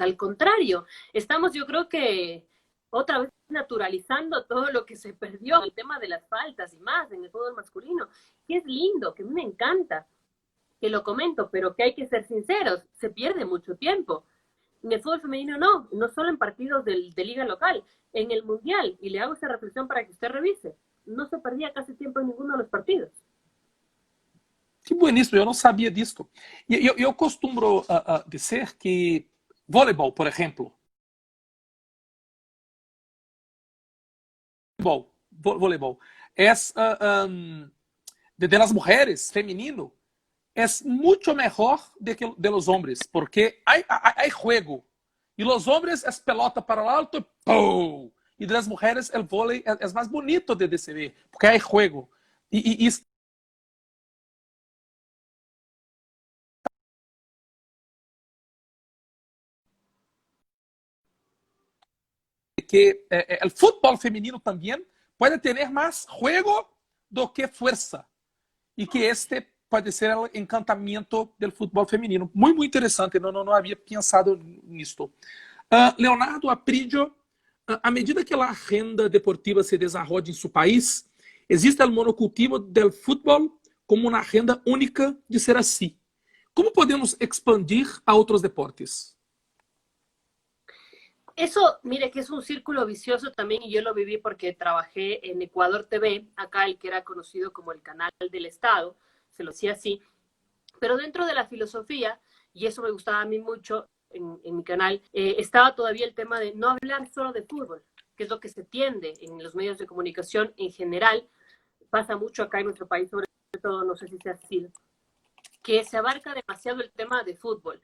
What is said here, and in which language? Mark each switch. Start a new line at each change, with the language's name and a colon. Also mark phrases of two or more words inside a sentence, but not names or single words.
Spanish: Al contrario, estamos, yo creo que otra vez naturalizando todo lo que se perdió, el tema de las faltas y más en el fútbol masculino, que es lindo, que a mí me encanta, que lo comento, pero que hay que ser sinceros, se pierde mucho tiempo. En el fútbol femenino no, no solo en partidos de liga local, en el mundial, y le hago esta reflexión para que usted revise, no se perdía casi tiempo en ninguno de los partidos.
Portuguese: que bueníssimo, eu não sabia disso. E eu costumo dizer que voleibol, por exemplo, voleibol é
Spanish: de las mujeres,
Portuguese: feminino, é muito melhor do que
Spanish: de los hombres,
Portuguese: porque há juego. E
Spanish: los hombres
Portuguese: é pelota para o alto, ¡pum! E
Spanish: de las mujeres el
Portuguese: vôlei é mais bonito de se ver, porque há juego. E que
Spanish: el fútbol femenino
Portuguese: também pode ter mais juego do que força. E que este pode ser o encantamento do futebol feminino. Muito interessante, não havia pensado nisto. Leonardo Aprídio, à medida que a agenda deportiva se desenvolve em seu país, existe o monocultivo do futebol como uma agenda única de ser assim. Como podemos expandir a outros deportes?
Spanish: Eso, mire, que es un círculo vicioso también, y yo lo viví porque trabajé en Ecuador TV, acá el que era conocido como el canal del Estado, se lo decía así, pero dentro de la filosofía, y eso me gustaba a mí mucho en mi canal, estaba todavía el tema de no hablar solo de fútbol, que es lo que se tiende en los medios de comunicación en general, pasa mucho acá en nuestro país, sobre todo, no sé si sea así, que se abarca demasiado el tema de fútbol.